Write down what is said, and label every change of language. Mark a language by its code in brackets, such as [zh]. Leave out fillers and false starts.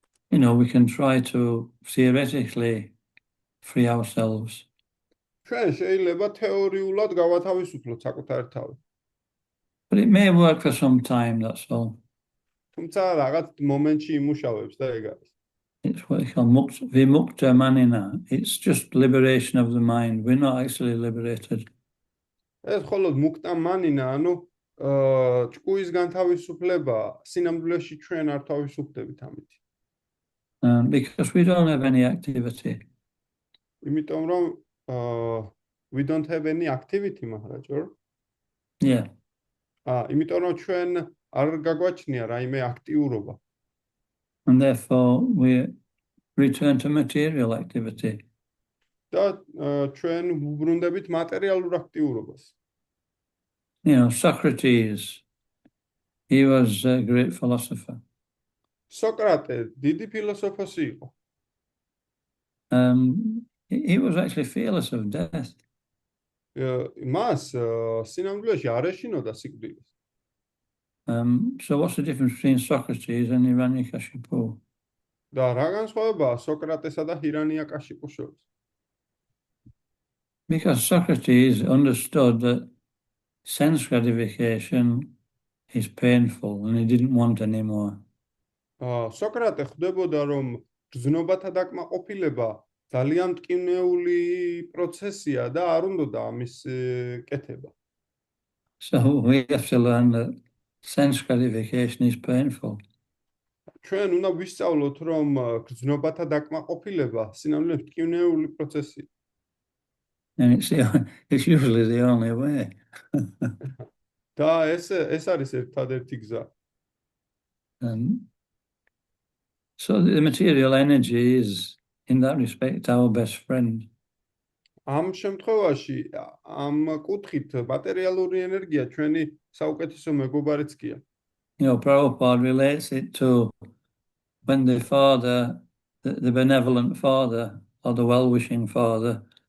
[en] We can try to theoretically free ourselves. [ka] ჩვენ შეიძლება თეორიულად გავათავისუფლოთ საკუთარ თავი. [en] But it may work for some time, that's all. [ka] თუმცა რაღაც მომენტში იმუშავებს და ეგ არის. [en] It's what we call vimukta manina. It's just liberation of the mind. We're not actually liberated. [ka] ეს მხოლოდ მუქტა მანინა, ანუ ჭკუისგან თავისუფლება, სინამდვილეში ჩვენ არ თავისუფლდებით ამით. [en] Because we don't have any activity. [ka] იმიტომ რომ [en] we don't have any activity, Maharaja. Yeah. [ka] იმიტომ რომ ჩვენ არ გაგვაჩნია რაიმე აქტიურობა. [en] And therefore we return to material activity. [ka] და ჩვენ ვუბრუნდებით მატერიალურ აქტიურობას. [en] Socrates, he was a great philosopher. [ka] სოკრატე დიდი ფილოსოფოსი იყო. [en] He was actually fearless of death. [ka] მას სინამდვილეში არ ეშინოდა სიკვდილის. [en] So what's the difference between Socrates and Hiranyakashipu? [ka] და რა განსხვავებაა სოკრატესა და ჰირანიაკაშიპუს შორის? [en] Because Socrates understood that sense gratification is painful and he didn't want any more. [ka] სოკრატე ხვდებოდა, რომ გრძნობათა დაკმაყოფილება ძალიან მტკივნეული პროცესია და არ უნდოდა ამის კეთება. [en] So we have to learn that sense gratification is painful. [ka] ჩვენ უნდა ვისწავლოთ, რომ გრძნობათა დაკმაყოფილება სინამდვილეში მტკივნეული პროცესია. [en] And it's usually the only way. [ka] და ეს არის ერთადერთი გზა. [en] So the material energy is, in that respect, our best friend. [ka] ამ შემთხვევაში, ამ კუთხით მატერიალური ენერგია ჩვენი საუკეთესო მეგობარიც გია. [en] Prabhupada relates it to when the father, the benevolent father, or the well-wishing father,